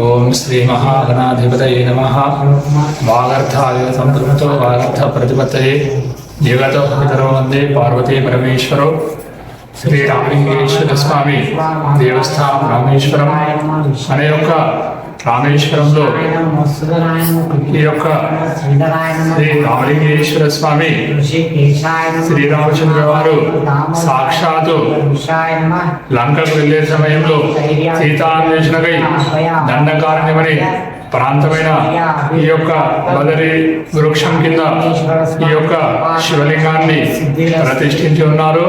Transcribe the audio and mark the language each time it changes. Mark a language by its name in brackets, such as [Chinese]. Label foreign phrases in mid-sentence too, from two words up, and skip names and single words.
[Sanskrit] श्री महागणाधिपतये नमः। वागर्थाय संपृक्तो वागर्थ प्रतिपत्तये जगतो पितरो वंदे पार्वती परमेश्वरो। [Telugu] శ్రీ రామలింగేశ్వర స్వామి దేవస్థాన రామేశ్వరం అనే రామేశ్వరంలో ఈ యొక్క శ్రీ రామలింగేశ్వర స్వామి శ్రీరామచంద్ర వారు సాక్షాత్తు లంకకు వెళ్లే సమయంలో సీతాన్వేషణకై దండకారణ్యమని ప్రాంతమైన ఈ యొక్క బదరి వృక్షం కింద ఈ యొక్క శివలింగాన్ని ప్రతిష్ఠించి ఉన్నారు.